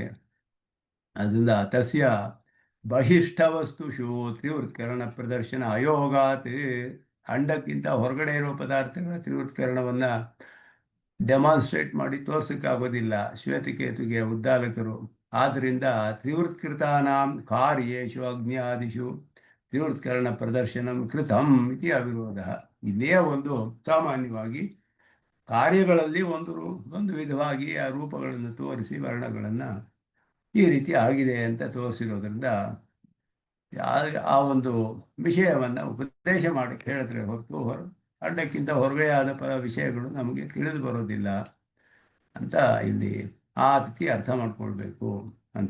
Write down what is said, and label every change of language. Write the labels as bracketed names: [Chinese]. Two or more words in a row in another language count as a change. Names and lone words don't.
[Sanskrit] ಅದರಿಂದ ತಸ್ಯ ಬಹಿಷ್ಠ ವಸ್ತುಷು ತ್ರಿವೃತ್ಕರಣ ಪ್ರದರ್ಶನ ಅಯೋಗಾತ್. [Kannada] ಅಂಡಕ್ಕಿಂತ ಹೊರಗಡೆ ಇರೋ ಪದಾರ್ಥಗಳ ತ್ರಿವೃತ್ಕರಣವನ್ನು ಡೆಮಾನ್ಸ್ಟ್ರೇಟ್ ಮಾಡಿ ತೋರ್ಸೋಕ್ಕಾಗೋದಿಲ್ಲ ಶ್ವೇತಕೇತುಗೆ ಉದ್ದಾಲಕರು. [Sanskrit] ಆದ್ದರಿಂದ ತ್ರಿವೃತ್ಕೃತಾನಾಂ ಕಾರ್ಯೇಷು ಅಗ್ನಿಯಾದಿಷು ತ್ರಿವೃತ್ಕರಣ ಪ್ರದರ್ಶನಂ ಕೃತಂ ಇತಿ ಅವಿರೋಧ. [Kannada] ಇದೇ ಒಂದು ಸಾಮಾನ್ಯವಾಗಿ ಕಾರ್ಯಗಳಲ್ಲಿ ಒಂದು ವಿಧವಾಗಿ ಆ ರೂಪಗಳನ್ನು ತೋರಿಸಿ ವರ್ಣಗಳನ್ನು ಈ ರೀತಿ ಆಗಿದೆ ಅಂತ ತೋರಿಸಿರೋದ್ರಿಂದ ಆ ಒಂದು ವಿಷಯವನ್ನು ಉಪದೇಶ ಮಾಡಕ್ಕೆ ಹೇಳಿದ್ರೆ ಹೊರತು ಅಂಡಕ್ಕಿಂತ ಹೊರಗೆಯಾದ ವಿಷಯಗಳು ನಮಗೆ ತಿಳಿದು ಬರೋದಿಲ್ಲ ಅಂತ ಇಲ್ಲಿ ಆ ರೀತಿ ಅರ್ಥ ಮಾಡ್ಕೊಳ್ಬೇಕು ಅಂತ.